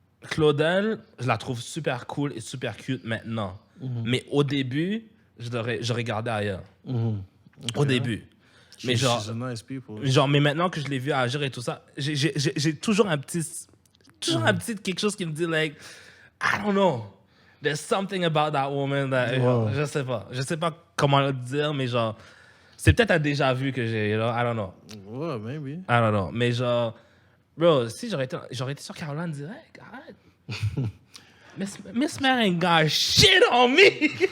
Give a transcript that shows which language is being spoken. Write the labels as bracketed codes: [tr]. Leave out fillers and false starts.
[fr] Claudel, je la trouve super cool et super cute maintenant. Mais au début, j'aurais gardé ailleurs. Au début. Mais genre, [en] She's a nice people. [fr] mais maintenant que je l'ai vu agir et tout ça, j'ai toujours un petit quelque chose qui me dit, [en] like, I don't know. There's something about that woman that, Wow. [fr] je sais pas comment le dire, mais genre, c'est peut-être un déjà vu que j'ai, [en] you know, I don't know. [fr] Ouais, [en] maybe. I don't know. [fr] Mais genre, bro, si j'aurais été sur Caroline direct, arrête. [en] Miss Mary ain't got shit on me.